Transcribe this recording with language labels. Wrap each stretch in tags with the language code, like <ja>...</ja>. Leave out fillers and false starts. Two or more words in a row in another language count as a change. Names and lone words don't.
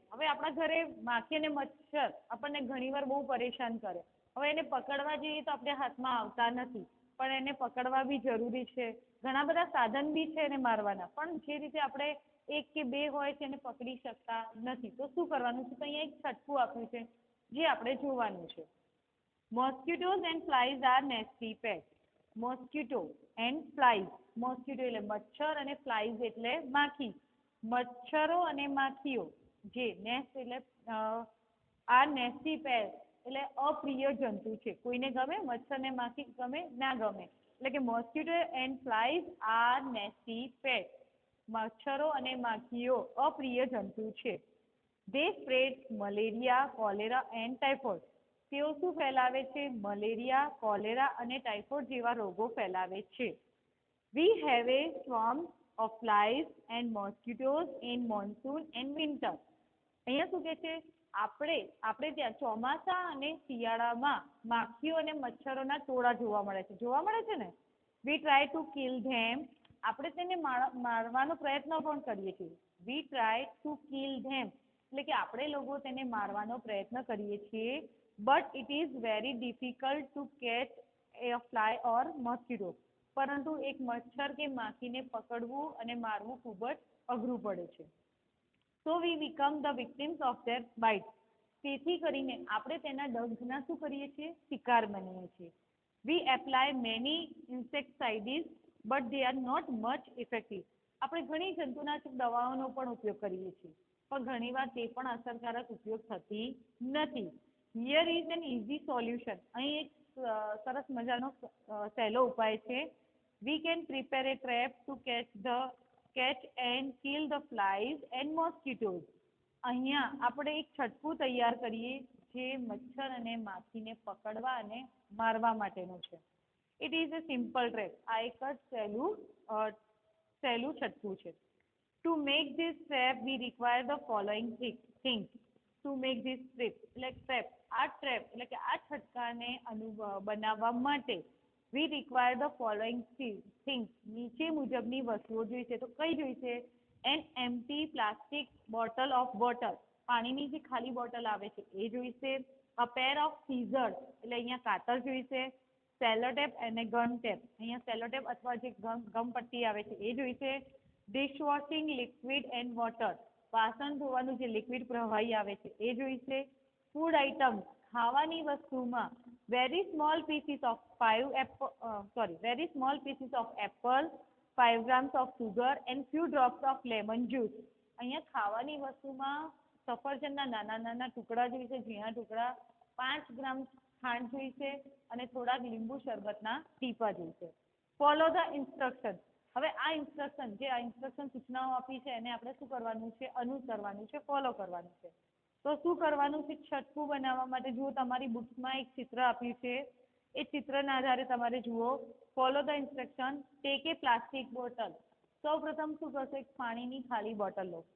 <gu>હવે આપણા ઘરે માખી અને મચ્છર આપણને ઘણીવાર બહુ પરેશાન કરે. હવે એને પકડવા જઈએ તો આપણે હાથમાં આવતા નથી, પણ એને પકડવા બી જરૂરી છે. ઘણા બધા સાધન બી છે એને મારવાના, પણ જે રીતે આપણે 1 કે 2 હોય છે એને પકડી શકતા નથી. તો શું કરવાનું છે? તો અહીંયા એક છટકું આપ્યું છે, જે આપણે જોવાનું છે.</gu> <en>Mosquitoes and flies are nasty pets. Mosquito and flies.</en> <gu>Mosquito એટલે મચ્છર અને flies એટલે માખી. મચ્છરો અને માખીઓ જે નેસ્ટ એટલે આ નેસ્ટી પેસ્ટ એટલે અપ્રિય જંતુ છે. કોઈને ગમે? મચ્છર ને માખી ગમે? ના ગમે. એટલે કે</gu> <en>mosquito and flies are nasty pest.</en> <gu>મચ્છરો અને માખીઓ અપ્રિય જંતુ છે.</gu> <en>They spread malaria, cholera and typhoid.</en> <gu>તેઓ શું ફેલાવે છે? મલેરિયા, કોલેરા અને ટાઇફોઇડ જેવા રોગો ફેલાવે છે.</gu> <en>We have a swarm of flies and mosquitoes in monsoon and winter.</en> <gu>અહીંયા શું કહે છે? આપણે ત્યાં ચોમાસા અને શિયાળામાં માખીઓ અને મચ્છરોના ટોળા જોવા મળે છે. જોવા મળે છે ને?</gu> <en>We try to kill them.</en> <gu>આપણે તેને મારવાનો પ્રયત્ન પણ કરીએ છીએ.</gu> <en>We try to kill them.</en> <gu>એટલે કે આપણે લોકો તેને મારવાનો પ્રયત્ન કરીએ છીએ.</gu> <en>But it is very difficult to catch a fly or mosquito.</en> <gu>પરંતુ એક મચ્છર કે માખીને પકડવું અને મારવું ખૂબ જ અઘરું પડે છે.</gu> <en>So we become the victims of their bite.</en> <gu>તેથી કરીને આપણે તેના ડંખના શું કરીએ છીએ? શિકાર બનીએ છીએ.</gu> <en>We apply many insecticides, but they are not much effective.</en> <gu>આપણે ઘણી જંતુનાશક દવાઓનો પણ ઉપયોગ કરીએ છીએ, પણ ઘણીવાર તે પણ અસરકારક ઉપયોગ થતી નથી.</gu> <en>Here is an easy solution.</en> <gu>અહીં એક સરસ મજાનો સહેલો ઉપાય છે.</gu> <en>We can prepare a trap to catch and kill the flies and mosquitoes.</en> <gu>અહીંયા આપણે એક છટકું તૈયાર કરીએ જે મચ્છર અને માખીને પકડવા અને મારવા માટેનું છે.</gu> <en>It is a simple trap.</en> <gu>આ એક જ સહેલું છટકું છે.</gu> <en>To make this trap we require the following things. To make this trap</en> <gu>આ ટ્રેપ એટલે કે આ છટકાને બનાવવા માટે</gu> <en>we require the following things.</en> <gu>નીચે મુજબની વસ્તુઓ જોઈશે. તો કઈ જોઈશે?</gu> <en>An empty plastic bottle of water.</en> <gu>પાણીની જે ખાલી બોટલ આવે છે એ જોઈશે.</gu> <en>A pair of scissors</en> <gu>એટલે અહીંયા કાતર જોઈશે. સેલોટેપ અને</gu> <en>gum tape.</en> <gu>અહીંયા સેલોટેપ અથવા જે ગમ પટ્ટી આવે છે એ જોઈશે.</gu> <en>Dishwashing liquid and water.</en> <gu>વાસણ ધોવાનું જે લિક્વિડ પ્રવાહી આવે છે એ જોઈશે.</gu> <en>food item</en> <gu>ખાવાની વસ્તુમાં</gu> <en>very small pieces of apple, 5 grams of sugar and few drops of lemon juice.</en> <gu>અહીંયા ખાવાની વસ્તુમાં સફરજનના નાના નાના ટુકડા જોઈશે, ઝીણા ટુકડા, 5 ગ્રામ ખાંડ જોઈશે અને થોડાક લીંબુ શરબતના ટીપા જોઈશે.</gu> <en>Follow the instruction.</en> <gu>હવે આ ઇન્સ્ટ્રક્શન સૂચનાઓ આપી છે એને આપણે શું કરવાનું છે? અનુસરવાનું છે, ફોલો કરવાનું છે. તો શું કરવાનું છે? છટકું બનાવવા માટે જુઓ તમારી બુક્સમાં એક ચિત્ર આપ્યું છે. એ ચિત્રના આધારે તમારે જુઓ.</gu> <en>follow the instruction. take a plastic bottle.</en> <gu>સૌપ્રથમ શું કરશો? એક પાણીની ખાલી બોટલ લો.</gu>